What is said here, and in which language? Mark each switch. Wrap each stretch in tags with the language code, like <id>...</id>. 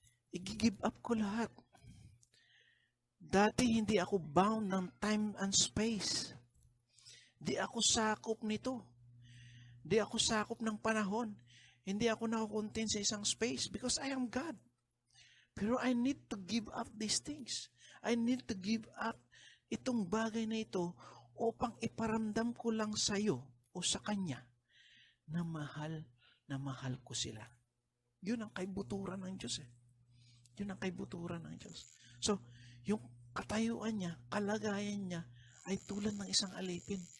<tl>I-give up ko lahat. Dati hindi ako bound ng</tl> <en>time and space.</en> <tl>Di ako sakop nito. Di ako sakop ng panahon. Hindi ako nakukontain sa isang space</tl> <en>because I am God.</en> <tl>Pero</tl> <en>I need to give up these things. I need to give up</en> <tl>itong bagay na ito upang iparamdam ko lang sa iyo o sa Kanya na mahal ko sila. Yun ang kaibuturan ng Diyos eh. Yun ang kaibuturan ng Diyos. So, yung katayuan niya, kalagayan niya, ay tulad ng isang alipin.</tl>